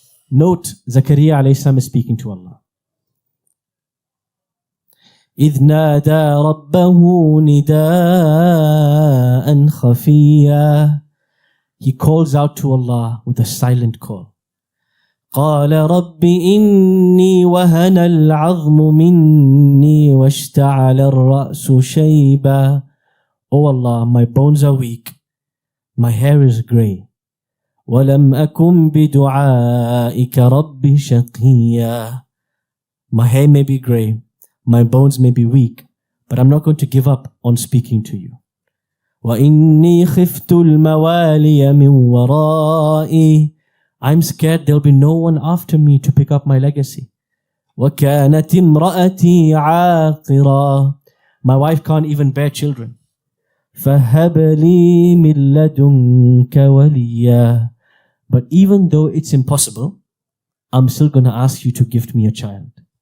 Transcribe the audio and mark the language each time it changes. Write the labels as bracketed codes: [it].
[en] Note, Zakaria alayhi salam is speaking to Allah. [ar] إِذْ نَادَى رَبَّهُ نِدَاءً خَفِيًّا. [en] He calls out to Allah with a silent call. [ar] قال رب إني وهن العظم مني واشتعل الرأس شيبا. [en] Oh Allah, my bones are weak, my hair is grey. [ar] ولم أكن بدعائك رب شقيا. [en] My hair may be grey, my bones may be weak, but I'm not going to give up on speaking to you. [ar] وإني خفت الموالي من ورائي. [en] I'm scared there'll be no one after me to pick up my legacy. [ar] وَكَانَتِ امْرَأَتِي عَاقِرًا. [en] My wife can't even bear children. [ar] فَهَبْ لِي مِن لَّدُنكَ وَلِيًّا. [en] But even though it's impossible, I'm still going to ask you to gift me a child.